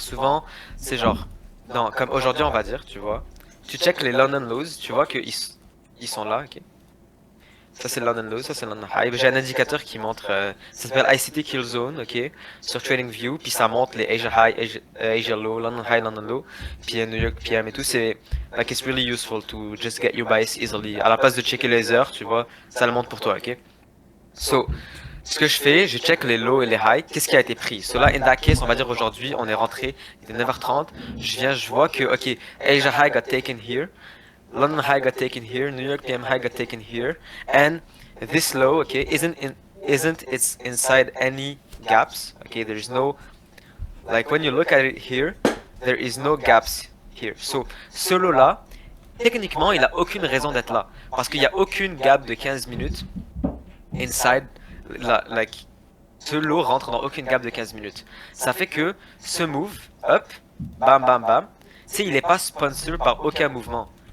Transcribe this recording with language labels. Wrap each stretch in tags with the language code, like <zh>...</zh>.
<fr>Souvent, c'est genre, non, comme aujourd'hui, on va dire, tu vois. Tu check les London Lows, tu vois qu'ils ils sont là, ok. Ça c'est London Low, ça c'est London High. J'ai un indicateur qui montre, ça s'appelle ICT Kill Zone, ok, sur TradingView, puis ça montre les Asia High, Asia Low, London High, London Low, puis New York PM et tout.</fr> <en>C'est, like, it's really useful to just get your bias easily.</en> <fr>À la place de checker les heures, tu vois, ça le montre pour toi, ok. So, ce que je fais, je check les lows et les highs, qu'est-ce qui a été pris.</fr> <en>So là, in that case,</en> <fr>on va dire aujourd'hui, on est rentré, il était 9h30, je vois que,</fr> <en>ok, Asia High got taken here, London High got taken here, New York PM High got taken here, and this low, okay, isn't it's inside any gaps, okay, there is no, like when you look at it here, there is no gaps here.</en> <fr>So, ce low là, techniquement, il a aucune raison d'être là, parce qu'il n'y a aucune gap de 15 minutes inside, like, ce low rentre dans aucune gap de 15 minutes. Ça fait que ce move, up, bam bam bam, tu sais, il n'est pas sponsor par aucun mouvement.</fr>